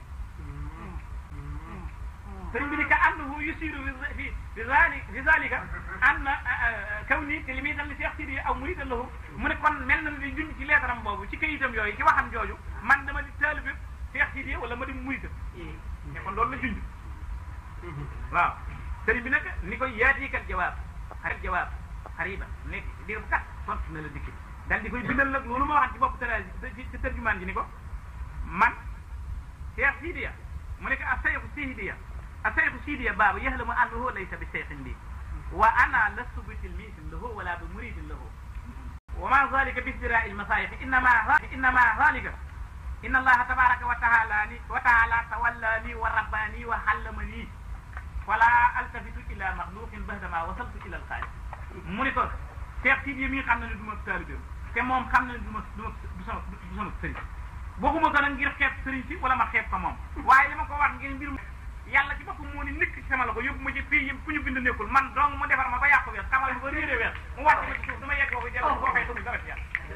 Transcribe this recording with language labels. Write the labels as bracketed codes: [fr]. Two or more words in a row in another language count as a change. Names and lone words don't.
[wo] sëriñ bi ni ka [ar] أنه يشير في ذلك أن كونه [wo] te li muy dal ni Cheikh Sidi aw [ar] مريدا له [wo] mu ne kon mel na ni junj ci leetaram boobu ci kayitam yooyu ci waxam jooju man dama di taalibe Cheikh Sidi wala ma di murida ne kon loolu la junj waaw sëriñ bi nag ni koy yaatiikat jawaab xariba nekk dir bu kat tontu na la dikki dal di koy bindal nag loolu ma waxan ci bopp ci tërjumaan ji ni ko man Cheikh Sidiya mu ne ko ak sayxu Sidiya الشيخ [ar] سيدي باب يهلم أنه ليس بشيخ لي وأنا لست بتلميذ له ولا بمريد له وما ذلك بازدراء المصايف إنما ذلك إن الله تبارك وتعالى تولاني ورباني وحلمني ولا ألتفت إلى مخلوق بعدما وصلت إلى الخالق [wo] mu ni ko Cheikh Sidiya mi xam na ne du ma taalibe te moom xam na ne du sama sëriñ waxuma ko nag ngir xeeb sëriñ si wala ma xeeb ko moom waaye li ma ko wax ngir mbirum yàlla ci boppam moo ni nekk ci sama loxo yóbbu ma ci fii yëpp fu ñu bind nekkul man dong mu defar ma ba yàqu weer xamal ma ba réeré weer mu wàcc ma ci suuf dama yegg foofu jël boo xëy tamit dara ci yàlla